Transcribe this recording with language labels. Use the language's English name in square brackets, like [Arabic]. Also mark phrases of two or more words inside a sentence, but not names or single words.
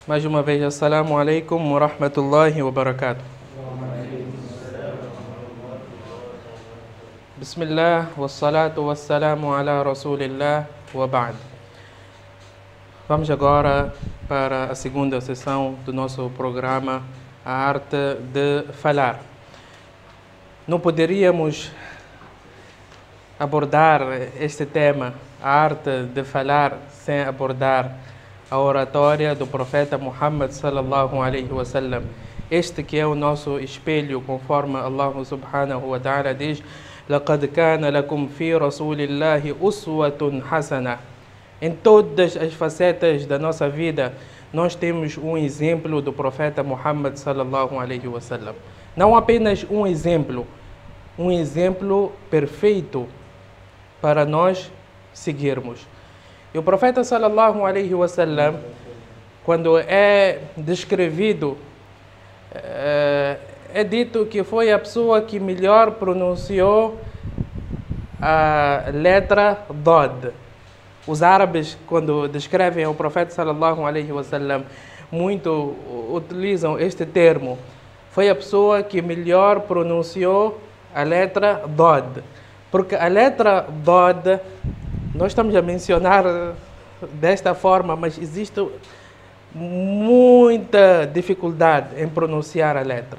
[Portuguese] Mais uma vez, [Arabic] السلام عليكم ورحمة الله وبركاته. بسم الله والصلاة والسلام على رسول الله وبعد. [Portuguese] Vamos agora para a segunda sessão do nosso programa, A Arte de Falar. Não poderíamos abordar este tema, a arte de falar, sem abordar a oratória do profeta Muhammad [Arabic] صلى الله عليه وسلم. [Portuguese] Este que é o nosso espelho, conforme [Arabic] الله سبحانه وتعالى [Portuguese] diz: [Arabic] لَقَدْ كَانَ لَكُمْ فِي رَسُولِ اللَّهِ أُسْوَةٌ حَسَنَةٌ. [Portuguese] Em todas as facetas da nossa vida, nós temos um exemplo do profeta Muhammad [Arabic] صلى الله عليه وسلم. [Portuguese] Não apenas um exemplo perfeito para nós seguirmos. E o profeta [Arabic] صلى الله عليه وسلم, [Portuguese] quando é descrevido, é dito que foi a pessoa que melhor pronunciou a letra Dod. Os árabes, quando descrevem o profeta [Arabic] صلى الله عليه وسلم, [Portuguese] muito utilizam este termo. Foi a pessoa que melhor pronunciou a letra Dod. Porque a letra Dod, nós estamos a mencionar desta forma, mas existe muita dificuldade em pronunciar a letra.